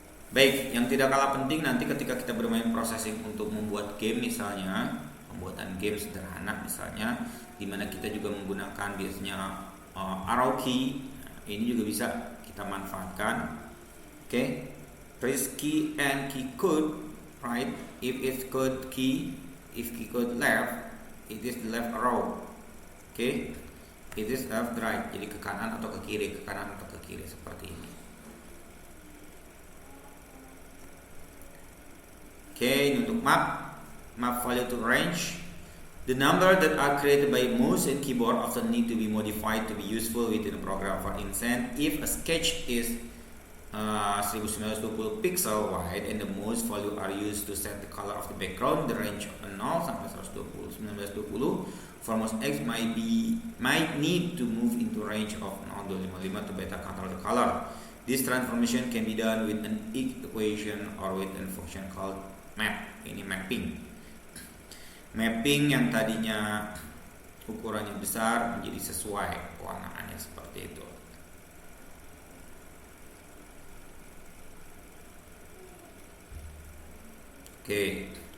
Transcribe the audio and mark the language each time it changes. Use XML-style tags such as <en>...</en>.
<id>Baik, yang tidak kalah penting nanti ketika kita bermain processing untuk membuat game, misalnya pembuatan game sederhana misalnya, dimana kita juga menggunakan biasanya arrow key. Ini juga bisa kita manfaatkan.</id> <en>Oke, press key and key code right. If it's code key, if key code left, it is the left arrow. Oke, it is left right.</en> <id>Jadi ke kanan atau ke kiri, ke kanan atau ke kiri seperti ini.</id> <en>Oke,</en> <id>untuk</id> <en>map value to range. The number that are created by mouse and keyboard often need to be modified to be useful within a program. For instance, if a sketch is 1920 pixel wide and the mouse value are used to set the color of the background, the range of 0</en> <id>sampai</id> <en>1920 for mouse X might need to move into range of 0.55 to better control the color. This transformation can be done with an equation or with a function called map.</en> <id>Ini mapping yang tadinya ukurannya besar menjadi sesuai pewarnaannya seperti itu. Oke.</id>